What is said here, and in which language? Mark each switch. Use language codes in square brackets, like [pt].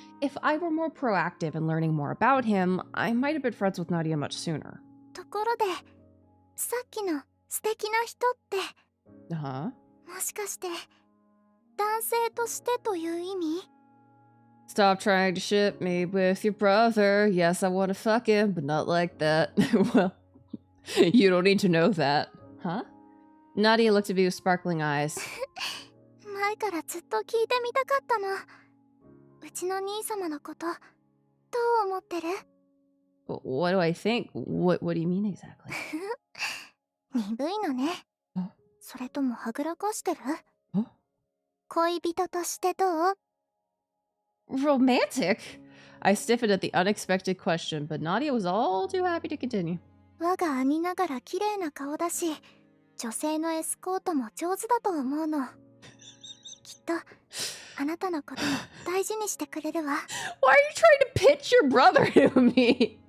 [en] If I were more proactive in learning more about him, I might have been friends with Nadia much sooner. [ja] ところでさっきの素敵な人って [en] Uh-huh. [ja] もしかして男性としてという意味？ [en] Stop trying to ship me with your brother. Yes, I want to fuck him, but not like that. Well, you don't need to know that. Huh? Nadia looked at me with sparkling eyes. [ja] 前からずっと聞いてみたかったの。うちの兄様のことどう思ってる？ [en] What do I think? What do you mean exactly? [ja] 鈍いのね。あそれともはぐらかしてる？ [en] Huh? [ja] 恋人としてどう？ [en] Romantic? I stiffened at the unexpected question, but Nadia was all too happy to continue. [ja] 我が兄ながら綺麗な顔だし、女性のエスコートも上手だと思うの。きっとあなたのことも大事にしてくれるわ。 [en] Why are you trying to pitch your brother to me?